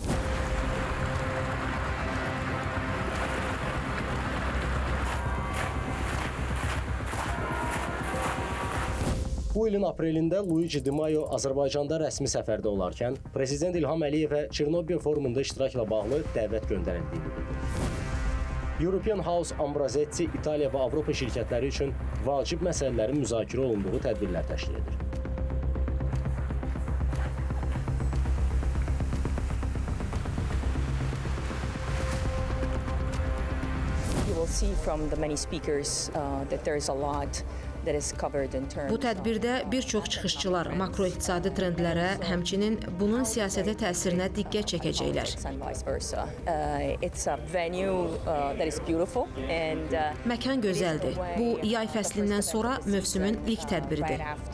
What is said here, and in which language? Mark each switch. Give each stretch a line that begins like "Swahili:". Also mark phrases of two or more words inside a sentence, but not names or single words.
Azerbaijani: Bu ilin aprelində Luigi Di Maio Azərbaycanda rəsmi səfərdə olarkən Prezident İlham Əliyevə Çernobbio forumunda iştirakla bağlı dəvət göndərildiyini bildirir. European House Ambrosetti İtaliya və Avropa şirkətləri üçün vacib məsələlərin müzakirə olunduğu tədbirlər təşkil edir.
English: You will see from the many speakers that there is a lot.
Azerbaijani: Bu tədbirdə bir çox çıxışçılar makroiqtisadi trendlərə, həmçinin bunun siyasətə təsirinə diqqət çəkəcəklər. Məkan gözəldir. Bu, yay fəslindən sonra mövsümün ilk tədbiridir.